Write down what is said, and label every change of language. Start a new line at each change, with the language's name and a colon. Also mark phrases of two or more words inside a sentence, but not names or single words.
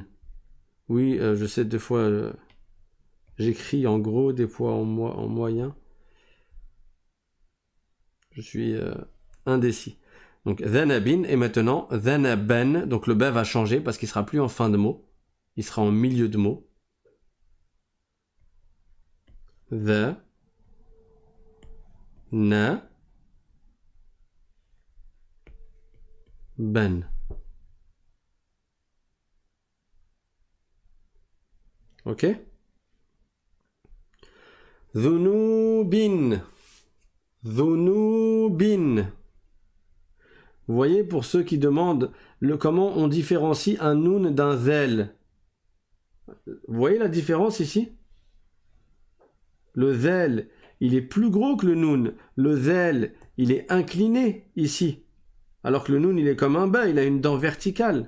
French: Oui, je sais, des fois, j'écris en gros, des fois en moyen. Je suis indécis. Donc, dhanabin, et maintenant, dhanaban. Donc, le ba va changer parce qu'il sera plus en fin de mot. Il sera en milieu de mot. The. Na. Ban. Ok? Dhunubin. Dhunubin. Vous voyez, pour ceux qui demandent comment on différencie un noun d'un zel. Vous voyez la différence ici? Le zel, il est plus gros que le noun. Le zel, il est incliné ici. Alors que le noun, il est comme un ba, il a une dent verticale.